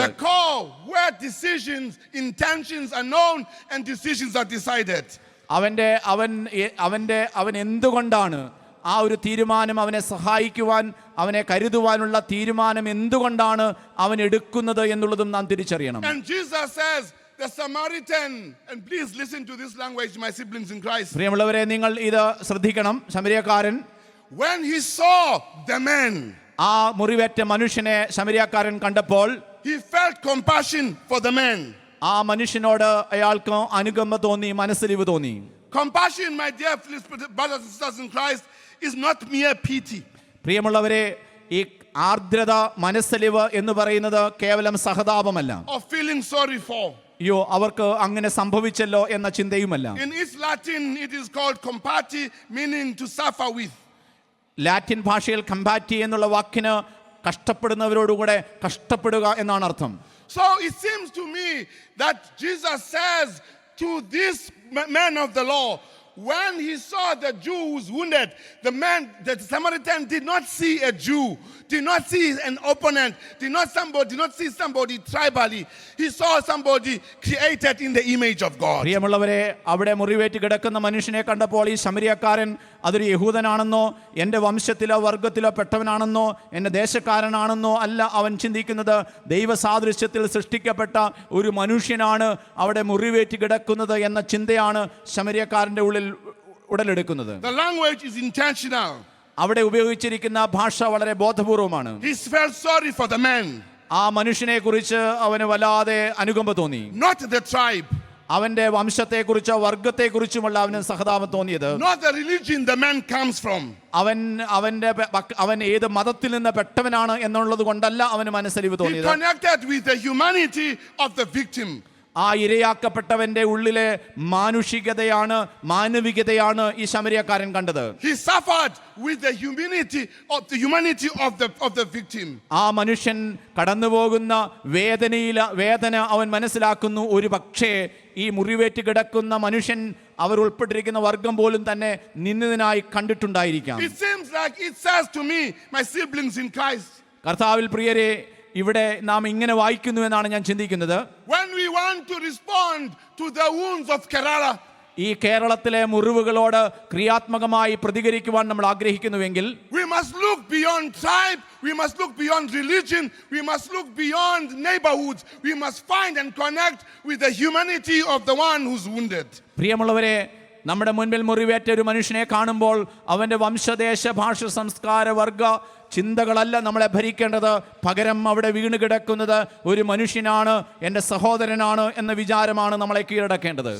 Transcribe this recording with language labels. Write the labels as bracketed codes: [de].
[en] The core where decisions, intentions are known and decisions are decided. [ml] അവൻ എന്തുകൊണ്ടാണ് ആ ഒരു തീരുമാനം, അവനെ സഹായിക്കുവാൻ അവനെ കരുതുവാനുള്ള തീരുമാനം എന്തുകൊണ്ടാണ് അവൻ എടുക്കുന്നത് എന്നുള്ളതും നാം തിരിച്ചറിയണം. [en] And Jesus says, the Samaritan, and please listen to this language, my siblings in Christ. [ml] പ്രിയമുള്ളവരെ, നിങ്ങൾ ഇത് ശ്രദ്ധിക്കണം. ശമരിയാക്കാരൻ [en] when he saw the man, [ml] ആ മുറിവേറ്റ മനുഷ്യനെ ശമരിയാക്കാരൻ കണ്ടപ്പോൾ [en] he felt compassion for the man. [ml] ആ മനുഷ്യനോട് അയാൾക്ക് അനുകമ്പ തോന്നി, മനസ്സലിവ് തോന്നി. [en] Compassion, my dear brothers and sisters in Christ, is not mere pity. [ml] പ്രിയമുള്ളവരെ, ഈ ആർദ്രത, മനസ്സലിവ് എന്ന് പറയുന്നത് കേവലം സഹതാപമല്ല. [en] Or feeling sorry for. [ml] അയ്യോ, അവർക്ക് അങ്ങനെ സംഭവിച്ചല്ലോ എന്ന ചിന്തയുമല്ല. [en] In East Latin it is called compati, meaning to suffer with. [ml] Latin ഭാഷയിൽ കമ്പാറ്റി എന്നുള്ള വാക്കിന് കഷ്ടപ്പെടുന്നവരോടുകൂടെ കഷ്ടപ്പെടുക എന്നാണ് അർത്ഥം. [en] So it seems to me that Jesus says to this man of the law, when he saw the Jew who was wounded, the Samaritan did not see a Jew, did not see an opponent, did not see somebody tribally. He saw somebody created in the image of God. [ml] പ്രിയമുള്ളവരെ, അവിടെ മുറിവേറ്റ് കിടക്കുന്ന മനുഷ്യനെ കണ്ടപ്പോൾ ഈ ശമരിയാക്കാരൻ അതൊരു യഹൂദനാണെന്നോ എൻ്റെ വംശത്തിലോ വർഗത്തിലോ പെട്ടവനാണെന്നോ എൻ്റെ ദേശക്കാരനാണെന്നോ അല്ല അവൻ ചിന്തിക്കുന്നത്. ദൈവസാദൃശ്യത്തിൽ സൃഷ്ടിക്കപ്പെട്ട ഒരു മനുഷ്യനാണ് അവിടെ മുറിവേറ്റ് കിടക്കുന്നത് എന്ന ചിന്തയാണ് ശമരിയാക്കാരൻ്റെ ഉള്ളിൽ ഉടലെടുക്കുന്നത്. [en] The language is intentional. [ml] അവിടെ ഉപയോഗിച്ചിരിക്കുന്ന ഭാഷ വളരെ ബോധപൂർവമാണ്. [en] He felt sorry for the man, [ml] ആ മനുഷ്യനെ കുറിച്ച് അവന് വല്ലാതെ അനുകമ്പ തോന്നി. [en] not the tribe, [ml] അവന്റെ വംശത്തെക്കുറിച്ചോ വർഗത്തെക്കുറിച്ചുമല്ല അവന് സഹതാപം തോന്നിയത്. [en] not the religion the man comes from. [ml] അവൻ ഏത് മതത്തിൽ നിന്ന് പെട്ടവനാണ് എന്നുള്ളത് കൊണ്ടല്ല അവന് മനസ്സലിവ് [en] He [ml] തോന്നിയത്. [en] connected with the humanity of the victim. [ml] ആ ഇരയാക്കപ്പെട്ടവന്റെ ഉള്ളിലെ മാനവികതയാണ് ഈ ശമരിയക്കാരൻ കണ്ടത്. [en] He suffered with the humanity of the victim. [ml] ആ മനുഷ്യൻ കടന്നുപോകുന്ന വേദന അവൻ മനസ്സിലാക്കുന്നു. ഒരു പക്ഷേ ഈ മുറിവേറ്റ് കിടക്കുന്ന മനുഷ്യൻ അവർ ഉൾപ്പെട്ടിരിക്കുന്ന വർഗം പോലും തന്നെ നിന്ദിതനായി കണ്ടിട്ടുണ്ടായിരിക്കാം. [en] It seems like it says to me, my siblings in Christ, [ml] കർത്താവിൽ പ്രിയരെ, ഇവിടെ നാം ഇങ്ങനെ വായിക്കുന്നു എന്നാണ് ഞാൻ ചിന്തിക്കുന്നത്. [en] when we want to respond to the wounds of Kerala, [ml] ഈ കേരളത്തിലെ മുറിവുകളോട് ക്രിയാത്മകമായി പ്രതികരിക്കുവാൻ നമ്മൾ ആഗ്രഹിക്കുന്നുവെങ്കിൽ [en] we must look beyond tribe, we must look beyond religion, we must look beyond neighborhoods, we must find and connect with the humanity of the one who's wounded. [ml] പ്രിയമുള്ളവരെ, നമ്മുടെ മുൻപിൽ മുറിവേറ്റ ഒരു മനുഷ്യനെ കാണുമ്പോൾ അവന്റെ വംശദേശ ഭാഷ സംസ്കാര വർഗ ചിന്തകളല്ല നമ്മളെ ഭരിക്കേണ്ടത്. പകരം അവിടെ വീണ് കിടക്കുന്നത് ഒരു മനുഷ്യനാണ്, എൻ്റെ സഹോദരനാണ് എന്ന വിചാരമാണ് നമ്മളെ കീഴടക്കേണ്ടത്.